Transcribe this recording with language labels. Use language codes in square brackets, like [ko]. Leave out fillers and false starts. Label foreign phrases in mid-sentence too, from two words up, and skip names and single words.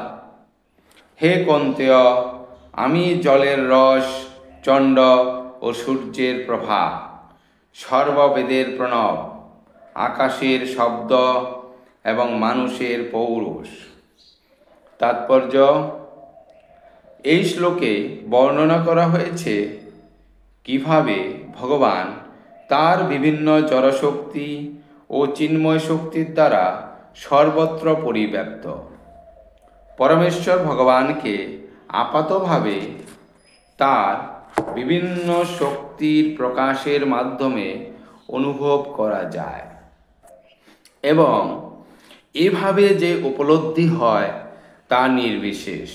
[bn] হে কন্ত্য, আমি জলের রস, চন্দ্র ও সূর্যের প্রভা, সর্ববেদের প্রণব, আকাশের শব্দ এবং মানুষের পৌরুষ। तात्पर्य। এই শ্লোকে বর্ণনা করা হয়েছে কিভাবে ভগবান তার বিভিন্ন জড়শক্তি ও চিন্ময় শক্তির দ্বারা সর্বত্র পরিব্যাপ্ত। পরমেশ্বর ভগবানকে আপাতভাবে তার বিভিন্ন শক্তির প্রকাশের মাধ্যমে অনুভব করা যায় এবং এভাবে যে উপলব্ধি হয় তা নির্বিশেষ।